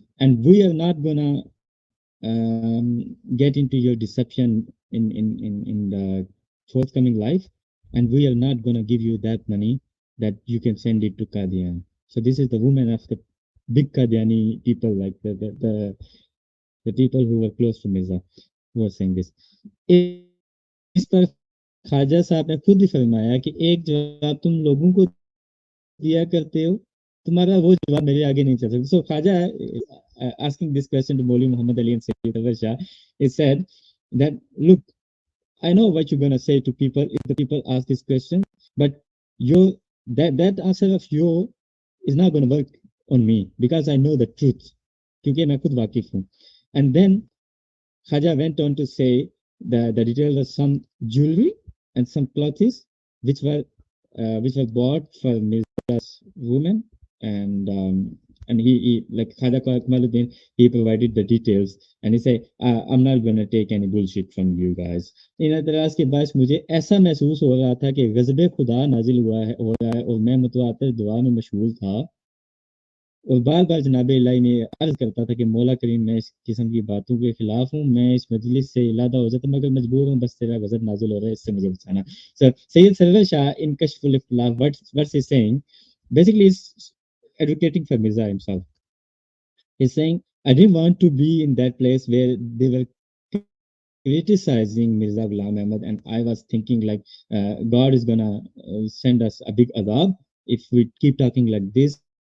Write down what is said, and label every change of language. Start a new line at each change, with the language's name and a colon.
English: And we are not going to get into your deception in the forthcoming life. And we are not going to give you that money that you can send it to Qadian. So this is the woman of the big Qadiani people, like the people who were close to Mirza, who were saying this.
Hindi: इस पर ख्वाजा साहब ने खुद ही फरमाया कि एक जवाब तुम लोगों को दिया करते हो, तुम्हारा वो जवाब मेरे आगे नहीं चल सकता.
English: So Khaja asking this question to Maulvi Muhammad Ali and Sayyid Anwar Shah, he said that, look, I know what you're gonna say to people if the people ask this question, but your that answer of your is not gonna work on me because I know the truth.
Hindi: क्योंकि मैं खुद वाकिफ हूँ.
English: And then Khaja went on to say the details of some jewelry and some clothes which were bought for Mirza's women, and he like Khaja Kamaluddin, he provided the details and he said, I'm not gonna take any bullshit from you guys.
Hindi: इन एतराज के बाद मुझे ऐसा महसूस हो रहा था कि गज़ब खुदा नाजिल हो रहा है और मैं मुतवातिर दुआ में मशगूल था और बार बार जनाब इलाही में अर्ज करता था कि मौला करीम मैं इस किस्म की बातों के खिलाफ हूँ, मैं इस मजलिस से इलादा हो जाता मगर मजबूर हूँ, बस तेरा गजब नाजिल हो रहा है, इससे मुझे बचाना.
English: So Sayyid Sarwar Shah in Kashful Ikhtilaf, what's he saying? Basically, he's advocating for Mirza himself. He's saying, I didn't want to be in that place where they were criticizing Mirza Ghulam Ahmad, and I was thinking like God is gonna send us a big adab if we keep talking like this.